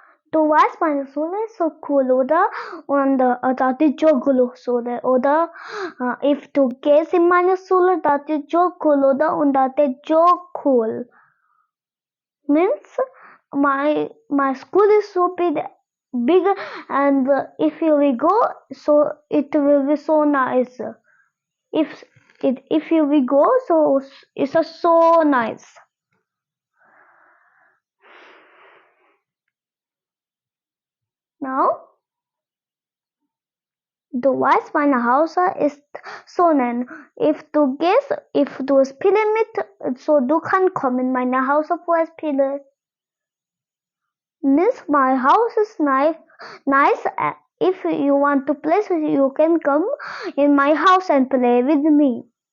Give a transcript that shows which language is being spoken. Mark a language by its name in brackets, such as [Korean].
[German] Du weißt, meine Schule ist so cool, oder? Und das ist so cool, oder? [English] If [German] du gehst in meine Schule, das ist so cool, oder? Und das ist so cool. [English] Means my school is so big and if you will go, so it will be so nice. If you will go, so it's so nice. [German] Now, du weißt, meine Haus ist Sonnen. [English] If [German] du gehst, if du spielen mit, so du kannst kommen in meine Haus für spielen. [English] Miss, my house is nice. If you want to play, so you can come in my house and play with me.